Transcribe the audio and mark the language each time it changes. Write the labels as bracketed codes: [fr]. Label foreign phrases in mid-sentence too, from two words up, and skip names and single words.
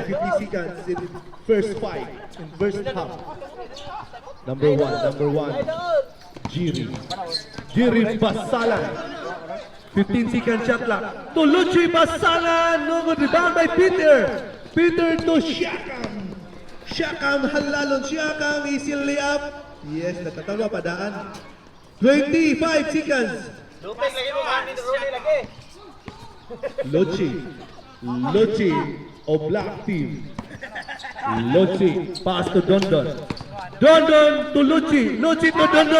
[en] 50 seconds in first 5, in first half. Number one, Jiri Basalan. 15 second shot clock. To Luchi Basalan. No good rebound by Peter. Peter to Shakam. Shakam halalon. Shakam easy layup. Yes, [tl] natatama padaan. [en] 25 seconds. Luchi of black team. Luchi pass to Dondon. Dondon to Luchi. Luchi to Dondon.